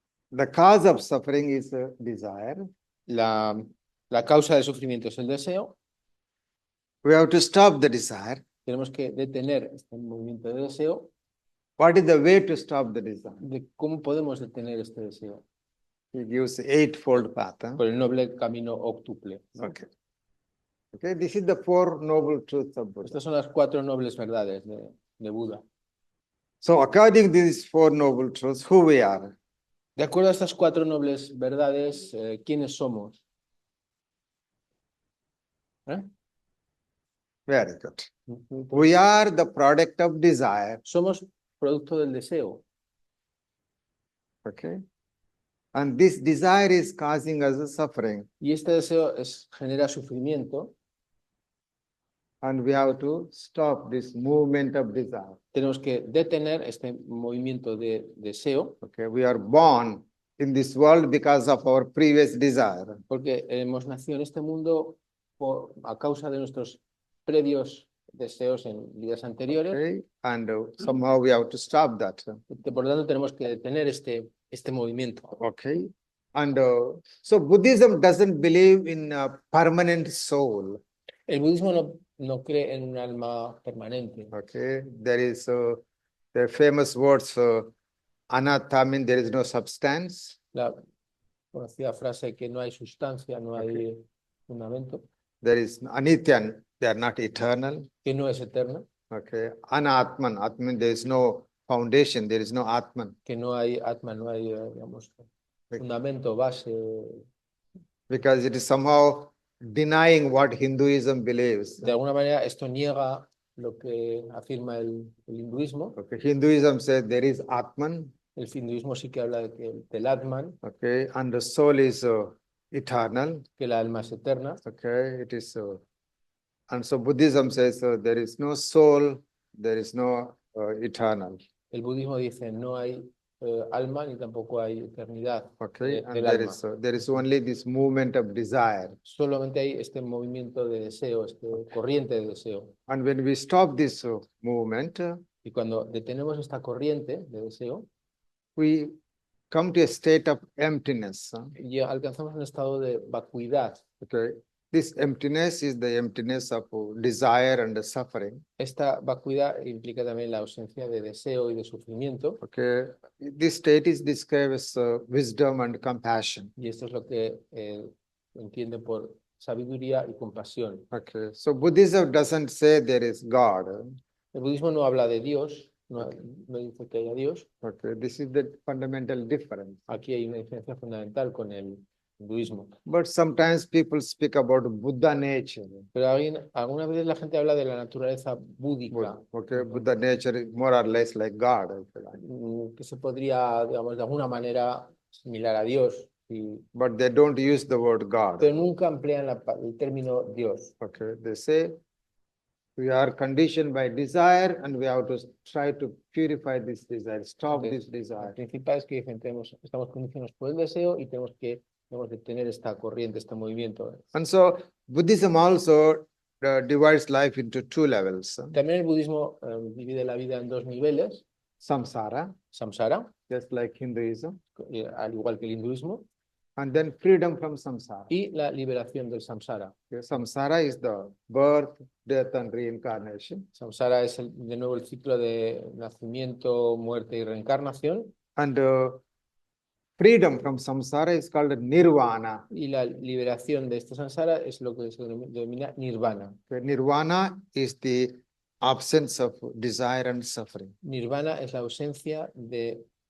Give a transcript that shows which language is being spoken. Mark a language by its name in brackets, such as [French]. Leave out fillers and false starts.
[English] The cause of suffering is desire. [Spanish] La causa del sufrimiento es el deseo. [English] We have to stop the desire. [Spanish] Tenemos que detener este movimiento de deseo. [English] What is the way to stop the desire? [Spanish] ¿De cómo podemos detener este deseo? [English] He gives eightfold path. [Spanish] Por el noble camino óctuple. [English] Okay. Okay, this is the four noble truths of Buddha. [Spanish] Estas son las 4 nobles verdades de Buda. [English] So according to these four noble truths, who we are? [Spanish] De acuerdo a estas 4 nobles verdades, ¿quiénes somos? [English] Very good. We are the product of desire. [Spanish] Somos producto del deseo. [English] Okay. And this desire is causing us a suffering. [Spanish] Y este deseo genera sufrimiento. [English] And we have to stop this movement of desire. [Spanish] Tenemos que detener este movimiento de deseo. [English] Okay. We are born in this world because of our previous desire. [Spanish] Porque hemos nacido en este mundo a causa de nuestros previos deseos en vidas anteriores. [English] Okay. And somehow we have to stop that. [Spanish] Por lo tanto, tenemos que detener este movimiento. [English] Okay. And so Buddhism doesn't believe in a permanent soul. [Spanish] El budismo no cree en un alma permanente. [English] Okay. There is the famous words anatta means there is no substance. [Spanish] La conocida frase que no hay sustancia, no hay fundamento. [English] There is anitya, they are not eternal. [Spanish] Que no es eterna. [English] Okay. Anatman, atman, there is no foundation, there is no atman. [Spanish] Que no hay atma, no hay, digamos, fundamento, base. [English] Because it is somehow denying what Hinduism believes. [Spanish] De alguna manera, esto niega lo que afirma el hinduismo. [English] Okay. Hinduism says there is atman. [Spanish] El hinduismo sí que habla del atman. [English] Okay. And the soul is eternal. [Spanish] Que la alma es eterna. [English] Okay. It is and so Buddhism says there is no soul, there is no eternal. [Spanish] El budismo dice no hay alma ni tampoco hay eternidad. [English] Okay. And [Spanish] del [English] there [Spanish] alma. [English] there is only this movement of desire. [Spanish] Solamente hay este movimiento de deseo, este corriente de deseo. [English] And when we stop this movement, [Spanish] Y cuando detenemos esta corriente de deseo, [English] we come to a state of emptiness. [Spanish] ya alcanzamos un estado de vacuidad. [English] Okay. This emptiness is the emptiness of desire and the suffering. [Spanish] Esta vacuidad implica también la ausencia de deseo y de sufrimiento. [English] Okay. This state is described as wisdom and compassion. [Spanish] Y esto es lo que entiende por sabiduría y compasión. [English] Okay. So Buddhism doesn't say there is God. [Spanish] El budismo no habla de Dios, no dice que haya Dios. [English] Okay. This is the fundamental difference. [Spanish] Aquí hay una diferencia fundamental con el hinduismo. [English] But sometimes people speak about Buddha nature. [Spanish] Pero algunas veces la gente habla de la naturaleza búdica. [English] Okay. Buddha nature is more or less like God. [Spanish] Que se podría, digamos, de alguna manera similar a Dios. [English] But they don't use the word God. [Spanish] Pero nunca emplean el término Dios. [English] Okay. They say we are conditioned by desire and we have to try to purify this desire, stop this [Spanish] Lo [English] desire. [Spanish] principal es que dicen, estamos condicionados por el deseo y tenemos que tener esta corriente, este movimiento. [English] And so Buddhism also divides life into two levels. [Spanish] También el budismo divide la vida en 2 niveles. [English] Samsara, [Spanish] Samsara, [English] just like Hinduism, [Spanish] al igual que el hinduismo, [English] and then freedom from samsara. [Spanish] y la liberación del samsara. [English] Okay. Samsara is the birth, death, and reincarnation. [Spanish] Samsara es de nuevo el ciclo de nacimiento, muerte y reencarnación. [English] And freedom from samsara is called nirvana. [Spanish] Y la liberación de este samsara es lo que se denomina nirvana. [English] Okay. Nirvana is the absence of desire and suffering. [Spanish] Nirvana es la ausencia de